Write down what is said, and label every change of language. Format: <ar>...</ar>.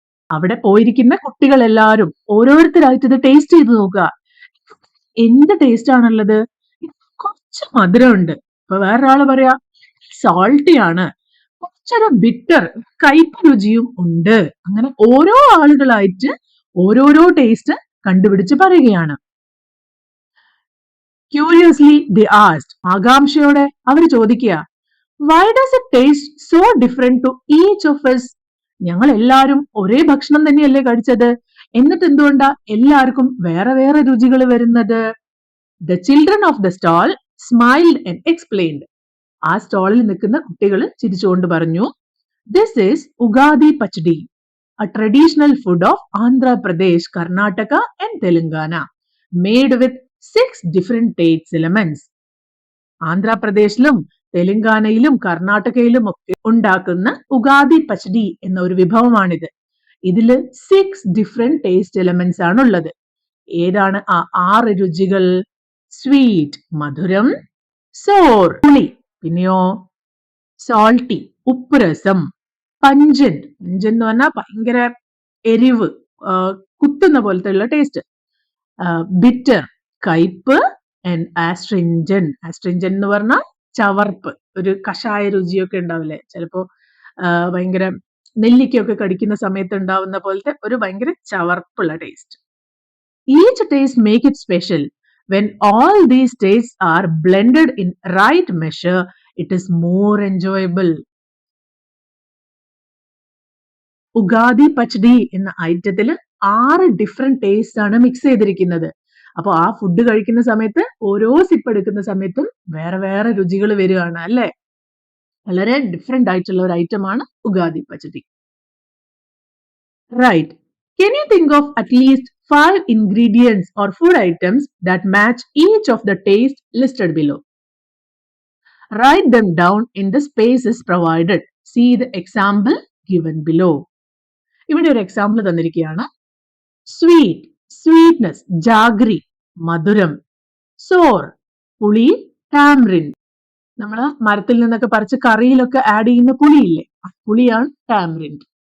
<ml>അവിടെ പോയിരിക്കുന്ന കുട്ടികൾ എല്ലാവരും ഓരോരുത്തരായിട്ട് ഇത് ടേസ്റ്റ് ചെയ്ത് നോക്കുക. എന്ത് ടേസ്റ്റ് ആണുള്ളത്? കുറച്ച് മധുരമുണ്ട്, ഇപ്പൊ വേറൊരാള് പറയാ സോൾട്ടി ആണ്, കുറച്ചൊരു ബിറ്റർ കയ്പ് രുചിയും ഉണ്ട്. അങ്ങനെ ഓരോ ആളുകളായിട്ട് ഓരോരോ ടേസ്റ്റ് കണ്ടുപിടിച്ച് പറയുകയാണ്.</ml> <en>curiously they asked,</en> <ml>ആകാംക്ഷയോടെ അവർ ചോദിക്കുക,</ml> <en>Why does it taste so different to each of us?</en> <ml>ഞങ്ങൾ എല്ലാവരും ഒരേ ഭക്ഷണം തന്നെയല്ലേ കഴിച്ചത്, എന്നിട്ട് എന്തുകൊണ്ടാ എല്ലാവർക്കും വേറെ വേറെ രുചികൾ വരുന്നത്?</ml> <en>The children of the stall smiled and explained.</en> <ml>ആ സ്റ്റോളിൽ നിൽക്കുന്ന കുട്ടികൾ ചിരിച്ചുകൊണ്ട് പറഞ്ഞു,</ml> <en>This is Ugadi Pachdi, a traditional food of Andhra Pradesh, Karnataka and Telangana, made with 6 different taste elements.</en> <ml>ആന്ധ്രാപ്രദേശിലും തെലങ്കാനയിലും കർണാടകയിലും ഒക്കെ ഉണ്ടാക്കുന്ന ഉഗാദി പച്ചടി എന്ന ഒരു വിഭവമാണിത്. ഇതില് 6 ഡിഫറെന്റ് ടേസ്റ്റ് എലമെന്റ്സ് ആണ് ഉള്ളത്. ഏതാണ് ആ 6 രുചികൾ? സ്വീറ്റ് മധുരം, സോർ പുളി, പിന്നെയോ സോൾട്ടി ഉപ്പ് രസം, പഞ്ചന്റ് പഞ്ചന്റ് എന്ന് പറഞ്ഞാൽ ഭയങ്കര എരിവ്, കുത്തുന്ന പോലത്തെ ഉള്ള ടേസ്റ്റ്, ബിറ്റർ കയ്പ്, ആൻഡ് ആസ്ട്രിഞ്ചന്റ് ആസ്ട്രിഞ്ചന്റ് എന്ന് പറഞ്ഞാൽ ചവർപ്പ്, ഒരു കഷായ രുചിയൊക്കെ ഉണ്ടാവില്ലേ, ചിലപ്പോ ഭയങ്കര നെല്ലിക്കയൊക്കെ കടിക്കുന്ന സമയത്ത് ഉണ്ടാവുന്ന പോലത്തെ ഒരു ഭയങ്കര ചവർപ്പുള്ള taste.</ml> <en>Each taste make it special. When all these tastes are blended in right measure, it is more enjoyable.</en> <ml>Ugadi പച്ചടി എന്ന ഐറ്റത്തിൽ 6 ഡിഫറെന്റ് ടേസ്റ്റ് ആണ് മിക്സ് ചെയ്തിരിക്കുന്നത്. അപ്പൊ ആ ഫുഡ് കഴിക്കുന്ന സമയത്ത് ഓരോ സിപ്പ് എടുക്കുന്ന സമയത്തും വേറെ വേറെ രുചികൾ വരികയാണ് അല്ലെ. വളരെ ഡിഫറെന്റ് ആയിട്ടുള്ള ഒരു ഐറ്റം ആണ് ഉഗാദി പച്ചടി.</ml> <en>Right. Can you think of at least 5 ingredients or food items that match each of the taste listed below? Write them down in the spaces provided. See the example given below.</en> <ml>ഇവിടെ ഒരു example തന്നിരിക്കുകയാണ്. Sweet sweetness jaggery മധുരം, സോർ പുളി tamarind, നമ്മൾ മരത്തിൽ നിന്നൊക്കെ പറിച്ച് കറിയിലൊക്കെ add ചെയ്യുന്ന പുളിയില്ലേ, ആ പുളിയാണ് ടാമറിൻ.</ml>